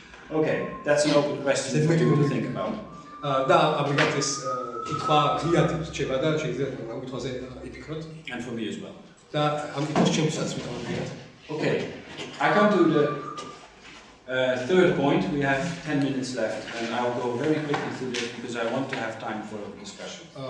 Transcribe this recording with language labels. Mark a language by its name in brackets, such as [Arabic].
[English] Okay, that's an open question for you to think about. [Georgian] და ამგვარად ეს კითხვა ღიად რჩება და შეიძლება ამ კითხვაზე იფიქროთ. [English] And for me as well. [Georgian] და ამ კითხვას ჩემსაც ვიტყოდით. [English] Okay, I come to the third point. We have 10 minutes left, and I'll go very quickly through this because I want to have time for discussion.